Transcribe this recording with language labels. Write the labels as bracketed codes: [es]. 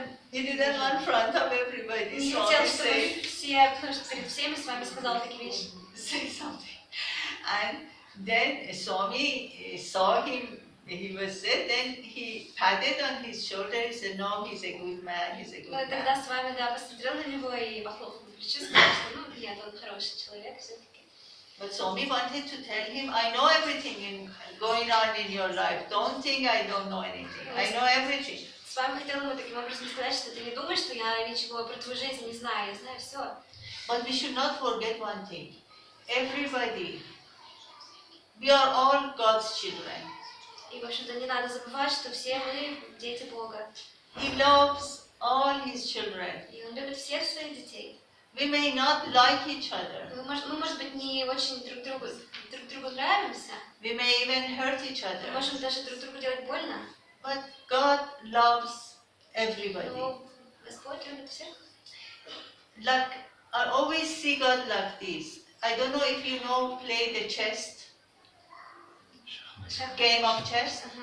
[en] He didn't want in front of everybody. So he say something. And then Swami saw him, he was sad, then he patted on his shoulder, he said, no, he's a good man, he's a good man. [ru] Тогда с вами, да, посмотрел на него и похлопал по плечу, сказал, что, нет, он хороший человек, все-таки. [en] But Swami wanted to tell him, I know everything going on in your life. Don't think I don't know anything. I know everything. [ru] С вами хотел ему таким образом сказать, что ты не думаешь, что я ничего про твою жизнь не знаю, я знаю все. [en] But we should not forget one thing. Everybody, we are all God's children. [ru] И, в общем-то, не надо забывать, что все мы дети Бога. [en] He loves all his children. [ru] И он любит всех своих детей. [en] We may not like each other. [ru] Мы, может быть, не очень друг другу нравимся. [en] We may even hurt each [ru] Мы [en] other. [ru] можем даже друг другу делать больно. [en] But God loves everybody. [ru] Но Господь любит всех. [en] Like, I always see God like this. I don't know if you know, play the chess, game of chess.